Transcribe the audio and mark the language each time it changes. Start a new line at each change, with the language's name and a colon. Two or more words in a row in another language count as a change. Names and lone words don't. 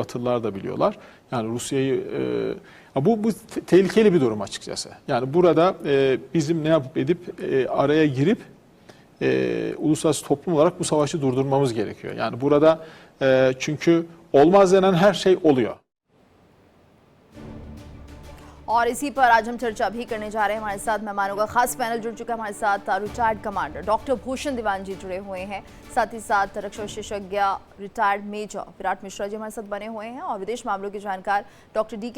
Turkish: Batılılar da biliyorlar. Yani Rusya'yı bu tehlikeli bir durum açıkçası. Yani burada bizim ne yapıp edip araya girip uluslararası toplum olarak bu savaşı durdurmamız gerekiyor. Yani burada çünkü olmaz denen her şey oluyor.
Hindi: और इसी पर आज हम चर्चा भी करने जा रहे हैं। हमारे साथ मेहमानों का खास पैनल जुड़ चुका है। हमारे साथ रिटायर्ड कमांडर डॉक्टर भूषण दीवान जी जुड़े हुए हैं, साथ ही साथ रक्षा विशेषज्ञ रिटायर्ड मेजर विराट मिश्रा जी हमारे साथ बने हुए हैं और विदेश मामलों के जानकार डॉक्टर डी.के.